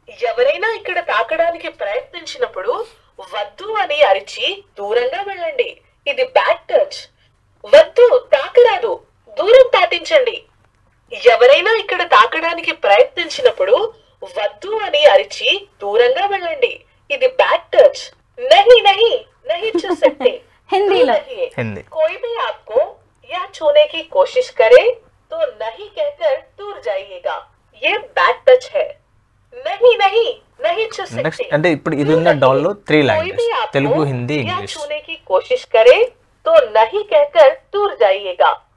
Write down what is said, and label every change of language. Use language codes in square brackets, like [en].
[te] ఎవరైనా ఇక్కడ తాకడానికి ప్రయత్నించినప్పుడు వద్దు అని అరిచి దూరంగా వెళ్ళండి. ఇది బ్యాడ్ టచ్. వద్దు తాకరాదు దూరం పాటించండి. ఎవరైనా ఇక్కడ తాకడానికి ప్రయత్నించినప్పుడు వద్దు అని అరిచి దూరంగా వెళ్ళండి. ఇది బ్యాడ్ టచ్. [hi] नहीं नहीं नहीं छू सकते. [te] हिंदीలో హిందీ. [hi] कोई भी आपको या छूने की कोशिश करे तो नहीं कहकर दूर जाइएगा. ये बैड टच है. नहीं नहीं नहीं छू सकते. [te] నెక్స్ట్ అంటే ఇప్పుడు ఇది ఉన్న డాల్ లో 3 లాంగ్వేజ్, తెలుగు, హిందీ, [hi] या [te] ఇంగ్లీష్. [hi] छूने की कोशिश करे तो नहीं कहकर दूर जाइएगा.